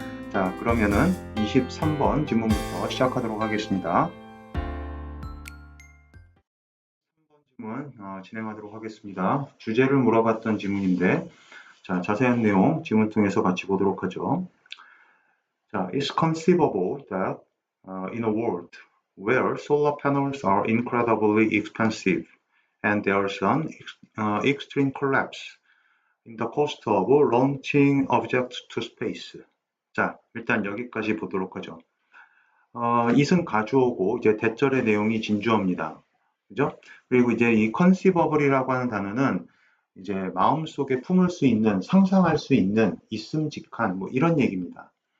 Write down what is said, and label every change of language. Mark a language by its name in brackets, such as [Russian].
[Korean] 자, 그러면은 23번 지문부터 시작하도록 하겠습니다. 3번 지문 진행하도록 하겠습니다. 주제를 물어봤던 지문인데, 자, 자세한 내용 지문 통해서 같이 보도록 하죠. [English] 자, it's conceivable that in a world where solar panels are incredibly expensive and there's an extreme collapse in the cost of launching objects to space. [Korean] 자, 일단 여기까지 보도록 하죠. 이승 가주어고 이제 대절의 내용이 진주어입니다. 그죠? 그리고 이제 이 conceivable이라고 하는 단어는 이제 마음속에 품을 수 있는, 상상할 수 있는, 있음직한 뭐 이런 얘기입니다.